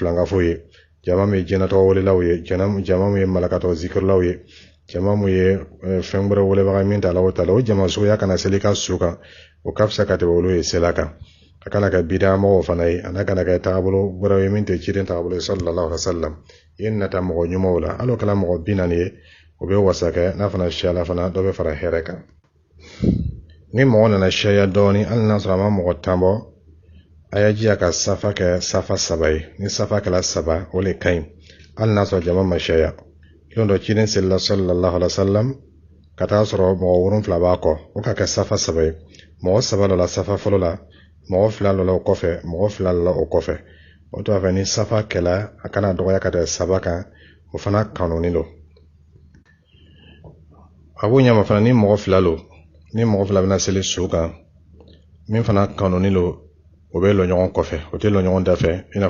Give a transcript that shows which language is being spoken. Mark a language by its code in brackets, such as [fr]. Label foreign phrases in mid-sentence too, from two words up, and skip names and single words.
[bm] filangafo ye jama min ye jɛnatɔgɔ welelaw ye jama min ye malakatɔ zikirlaw ye jama min ye fɛn wɛrɛ welebaga min ta ala ta'ala o jama suya kana seli ka su kan o ka fisa ka tɛmɛ olu ye sela kan a kana kɛ bida mɔgɔw fana ye a kana kɛ taabolo wɛrɛw ye min tɛ ciden taabolo ye [ar] صلى الله عليه وسلم [bm] ye nata mɔgɔ ɲumanw la hali o kɛla mɔgɔ 40 ye o bɛ wasa kɛ n'a fana siyala fana dɔ bɛ fara hɛrɛ kan ni mɔgɔ nana siya dɔɔni hali n'a sɔrɔ a ma mɔgɔ 10 bɔ a y'a jija ka safa kɛ safa 3 ye ni safa kɛla 3 o le kaɲi hali n'a sɔrɔ jama ma siya don dɔ ciden selila [ar] صلى الله عليه وسلم [bm] ka taa sɔrɔ mɔgɔ 7 b'a kɔ o ka kɛ safa 3 ye mɔgɔ 3 la safa fɔlɔ la mɔgɔ 2 la o kɔfɛ mɔgɔ 2 la o kɔfɛ o to fɛ ni safa kɛla a kana dɔgɔya ka tɛmɛ 3 kan o fana kanuni lo a b'o ɲama fana ni mɔgɔ 2 lo ni mɔgɔ 2 bɛna seli su kan min fana kanuni lo o bɛ lɔ ɲɔgɔn kɔfɛ o tɛ lɔ ɲɔgɔn dafɛ i n'a